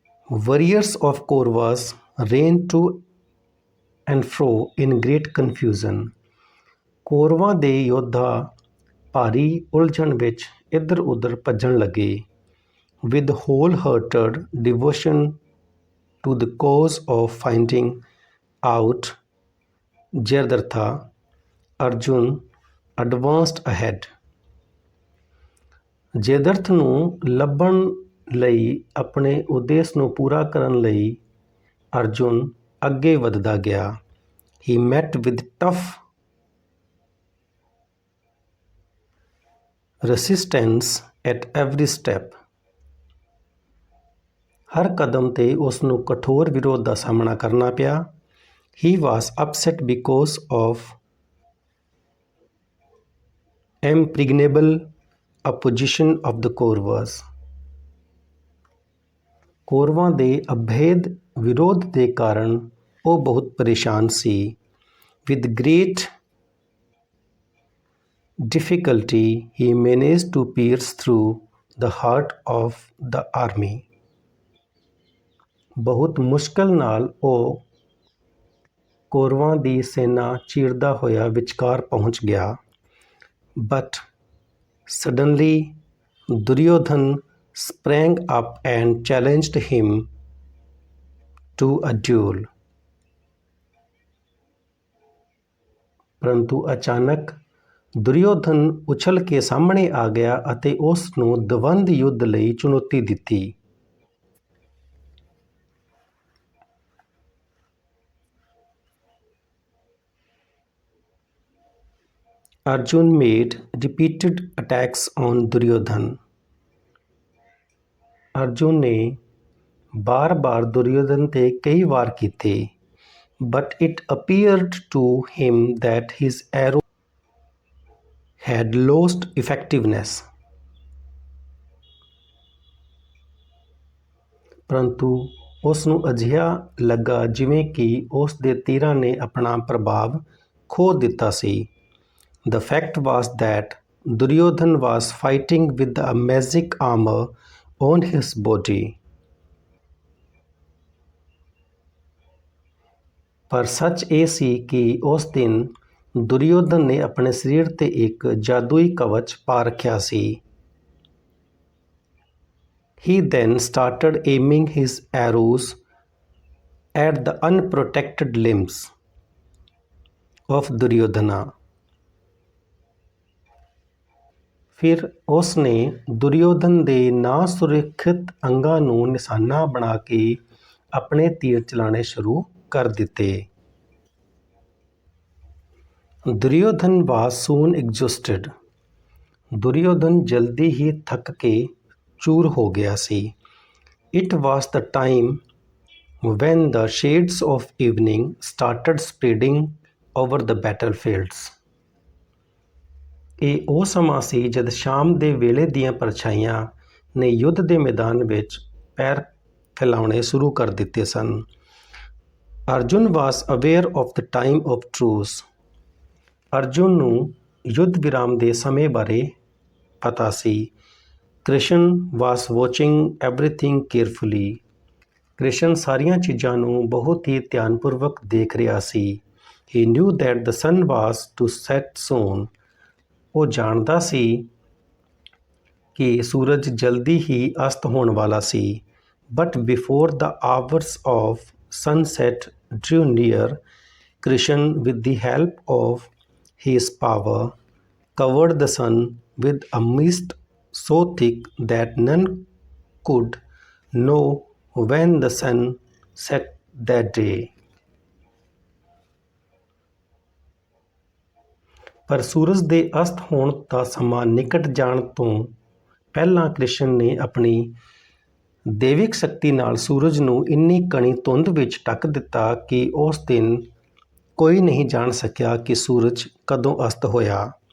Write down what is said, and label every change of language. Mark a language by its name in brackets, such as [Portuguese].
[English] Warriors of Kauravas ran to and fro in great confusion. [Punjabi] ਕੌਰਵਾਂ ਦੇ ਯੋਧਾ ਭਾਰੀ ਉਲਝਣ ਵਿੱਚ ਇੱਧਰ ਉੱਧਰ ਭੱਜਣ ਲੱਗੇ। [English] With wholehearted devotion to the cause of finding out Jayadratha, Arjun advanced ahead. [Punjabi] ਜੈਦਰਥ ਨੂੰ ਲੱਭਣ ਲਈ ਆਪਣੇ ਉਦੇਸ਼ ਨੂੰ ਪੂਰਾ ਕਰਨ ਲਈ ਅਰਜੁਨ ਅੱਗੇ ਵੱਧਦਾ ਗਿਆ। [English] He met with tough resistance at every step. [Punjabi] ਹਰ ਕਦਮ ਤੇ ਉਸ ਨੂੰ ਕਠੋਰ ਵਿਰੋਧ ਦਾ ਸਾਹਮਣਾ ਕਰਨਾ ਪਿਆ। [English] He was upset because of impregnable opposition of the Kauravas. [Punjabi] ਕੌਰਵਾਂ ਦੇ ਅਭੇਦ ਵਿਰੋਧ ਦੇ ਕਾਰਨ ਉਹ ਬਹੁਤ ਪਰੇਸ਼ਾਨ ਸੀ। [English] With great difficulty he managed to pierce through the heart of the army. [Punjabi] ਬਹੁਤ ਮੁਸ਼ਕਲ ਨਾਲ ਉਹ ਕੌਰਵਾਂ ਦੀ ਸੈਨਾ ਚੀਰਦਾ ਹੋਇਆ ਵਿਚਕਾਰ ਪਹੁੰਚ ਗਿਆ। [English] But suddenly Duryodhan sprang up and challenged him to a duel. [Punjabi] ਪਰੰਤੂ ਅਚਾਨਕ ਦੁਰਯੋਧਨ ਉਛਲ ਕੇ ਸਾਹਮਣੇ ਆ ਗਿਆ ਅਤੇ ਉਸ ਨੂੰ ਦਵੰਦ ਯੁੱਧ ਲਈ ਚੁਣੌਤੀ ਦਿੱਤੀ। [English] Arjun made repeated attacks on Duryodhan. [Punjabi] Arjun ਨੇ ਬਾਰ-ਬਾਰ ਦੁਰਯੋਧਨ ਤੇ ਕਈ ਵਾਰ ਕੀਤੇ। [English] But it appeared to him that his arrow had lost effectiveness. [Punjabi] ਪਰੰਤੂ ਉਸ ਨੂੰ ਅਜਿਹਾ ਲੱਗਾ ਜਿਵੇਂ ਕਿ ਉਸ ਦੇ ਤੀਰਾਂ ਨੇ ਆਪਣਾ ਪ੍ਰਭਾਵ ਖੋ ਦਿੱਤਾ ਸੀ। [English] The fact was that Duryodhan was fighting with a magic armor on his body. [Punjabi] ਪਰ ਸੱਚ ਇਹ ਸੀ ਕਿ ਉਸ ਦਿਨ ਦੁਰਯੋਧਨ ਨੇ ਆਪਣੇ ਸਰੀਰ ਤੇ ਇੱਕ ਜਾਦੂਈ ਕਵਚ ਪਾ ਰੱਖਿਆ ਸੀ। [English] He then started aiming his arrows at the unprotected limbs of Duryodhana. [Punjabi] ਫਿਰ ਉਸ ਨੇ ਦੁਰਯੋਧਨ ਦੇ ਨਾ ਸੁਰੱਖਿਅਤ ਅੰਗਾਂ ਨੂੰ ਨਿਸ਼ਾਨਾ ਬਣਾ ਕੇ ਆਪਣੇ ਤੀਰ ਚਲਾਣੇ ਸ਼ੁਰੂ ਕਰ ਦਿੱਤੇ। Duryodhan [English] was soon exhausted. [Punjabi] Duryodhan ਜਲਦੀ ਹੀ ਥੱਕ ਕੇ ਚੂਰ ਹੋ ਗਿਆ ਸੀ। [English] It was the time when the shades of evening started spreading over the battlefields. [Punjabi] ਇਹ ਉਹ ਸਮਾਂ ਸੀ ਜਦ ਸ਼ਾਮ ਦੇ ਵੇਲੇ ਦੀਆਂ ਪਰਛਾਈਆਂ ਨੇ ਯੁੱਧ ਦੇ ਮੈਦਾਨ ਵਿੱਚ ਪੈਰ ਫੈਲਾਉਣੇ ਸ਼ੁਰੂ ਕਰ ਦਿੱਤੇ ਸਨ। Arjun [English] was aware of the time of truce. [Punjabi] Arjun ਨੂੰ ਯੁੱਧ ਵਿਰਾਮ ਦੇ ਸਮੇਂ ਬਾਰੇ ਪਤਾ ਸੀ। [English] Krishna was watching everything carefully. [Punjabi] Krishna ਸਾਰੀਆਂ ਚੀਜ਼ਾਂ ਨੂੰ ਬਹੁਤ ਹੀ ਧਿਆਨਪੂਰਵਕ ਦੇਖ ਰਿਹਾ ਸੀ। [English] He knew that the sun was to set soon. [Punjabi] ਉਹ ਜਾਣਦਾ ਸੀ ਕਿ ਸੂਰਜ ਜਲਦੀ ਹੀ ਅਸਤ ਹੋਣ ਵਾਲਾ ਸੀ। [English] But before the hours of sunset drew near, Krishan, with the help of his power, covered the sun with a mist so thick that none could know when the sun set that day. [Punjabi] ਪਰ ਸੂਰਜ ਦੇ ਅਸਤ ਹੋਣ ਦਾ ਸਮਾਂ ਨਿਕਟ ਜਾਣ ਤੋਂ ਪਹਿਲਾਂ ਕ੍ਰਿਸ਼ਨ ਨੇ ਆਪਣੀ ਦੇਵਿਕ ਸ਼ਕਤੀ ਨਾਲ ਸੂਰਜ ਨੂੰ ਇੰਨੀ ਘਣੀ ਧੁੰਦ ਵਿੱਚ ਢੱਕ ਦਿੱਤਾ ਕਿ ਉਸ ਦਿਨ ਕੋਈ ਨਹੀਂ ਜਾਣ ਸਕਿਆ ਕਿ ਸੂਰਜ ਕਦੋਂ ਅਸਤ ਹੋਇਆ।